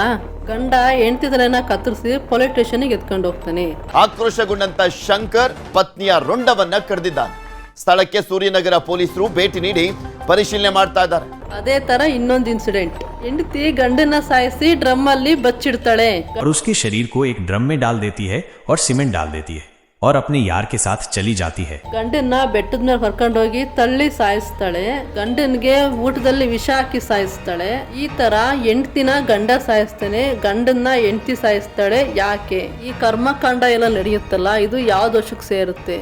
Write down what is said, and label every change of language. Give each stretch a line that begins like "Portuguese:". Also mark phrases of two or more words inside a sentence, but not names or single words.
Kannada: ಗಂಡ ಹೆಂಡ್ತಿ ತಲೆನ ಕತ್ತರಿಸಿ ಪೊಲೀಸ್ ಸ್ಟೇಷನ್ಗೆ ಎತ್ಕೊಂಡು ಹೋಗ್ತಾನೆ. ಆಕ್ರೋಶಗೊಂಡಂತ ಶಂಕರ್ ಪತ್ನಿಯ ರೊಂಡವನ್ನ ಕಡ್ದಿದ್ದಾನೆ. ಸ್ಥಳಕ್ಕೆ ಸೂರ್ಯನಗರ ಪೊಲೀಸರು ಭೇಟಿ ನೀಡಿ ಪರಿಶೀಲನೆ ಮಾಡ್ತಾ ಇದ್ದಾರೆ. ಅದೇ ತರ ಇನ್ನೊಂದು ಇನ್ಸಿಡೆಂಟ್, ಹೆಂಡತಿ ಗಂಡನ್ನ ಸಾಯಿಸಿ ಡ್ರಮ್ ಅಲ್ಲಿ ಬಚ್ಚಿಡ್ತಾಳೆ.
Hindi: और उसके शरीर को एक ड्रम में डाल देती है और सीमेंट डाल देती है और अपने यार के साथ चली जाती है.
Kannada: ಗಂಡನ್ನ ಬೆಟ್ಟದ ಮೇಲೆ ಕರ್ಕೊಂಡೋಗಿ ತಳ್ಳಿ ಸಾಯಿಸ್ತಾಳೆ. ಗಂಡನ್ಗೆ ಊಟದಲ್ಲಿ ವಿಷ ಹಾಕಿ ಸಾಯಿಸ್ತಾಳೆ. ಈ ತರ ಹೆಂಡ್ತಿನ ಗಂಡ ಸಾಯಿಸ್ತಾನೆ, ಗಂಡನ್ನ ಹೆಂಡ್ತಿ ಸಾಯಿಸ್ತಾಳೆ, ಯಾಕೆ? ಈ ಕರ್ಮಕಾಂಡ ಎಲ್ಲ ನಡೆಯುತ್ತಲ್ಲ, ಇದು ಯಾವ ದೋಷಕ್ಕೆ ಸೇರುತ್ತೆ?